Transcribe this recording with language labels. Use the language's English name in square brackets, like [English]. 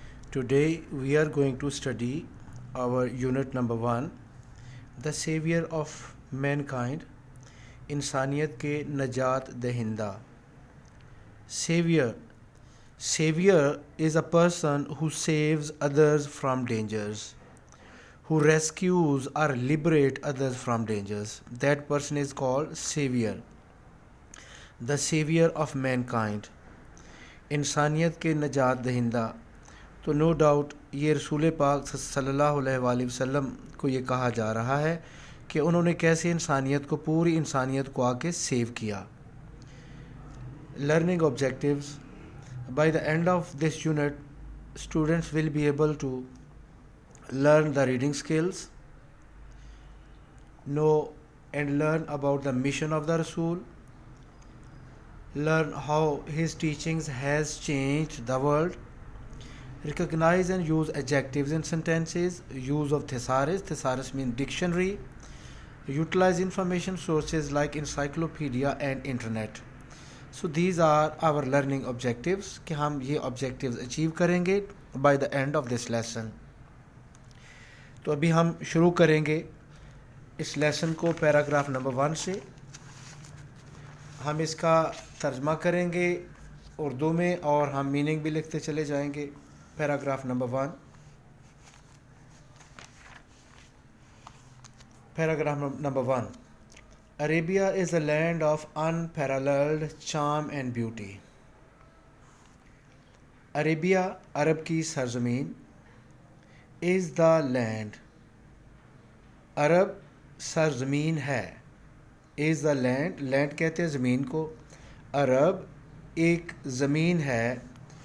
[English] Today we are going to study our unit number 1, the savior of mankind, [Hindi] इंसानियत के नजात दहिंदा. [English] Savior is a person who saves others from dangers, who rescues or liberate others from dangers. That person is called savior. The savior of mankind, [Hindi] इंसानियत के नजात दहिंदा. तो no doubt ये रसूल पाक सल्लल्लाहु अलैहि वसल्लम को ये कहा जा रहा है कि उन्होंने कैसे इंसानियत को, पूरी इंसानियत को आके सेव किया. [English] Learning objectives. By the end of this unit students will be able to learn the reading skills, know and learn about the mission of the Rasul, learn how his teachings has changed the world, recognize and use adjectives in sentences, use of thesaurus means dictionary, utilize information sources like encyclopedia and internet. So these are our learning objectives [Hindi] कि हम ये [English] objectives achieve [Hindi] करेंगे [English] by the end of this lesson. [Hindi] तो अभी हम शुरू करेंगे इस लेसन को पैराग्राफ नंबर 1 से. हम इसका तर्जमा करेंगे उर्दू में और हम मीनिंग भी लिखते चले जाएंगे. [English] Paragraph number 1. Paragraph number 1. Arabia is a land of unparalleled charm and beauty. [Hindi] Arabia अरब की सरजमीन, [English] is the land, [Hindi] अरब सरजमीन है. [English] is the land, [Hindi] land कहते हैं ज़मीन को. अरब एक ज़मीन है.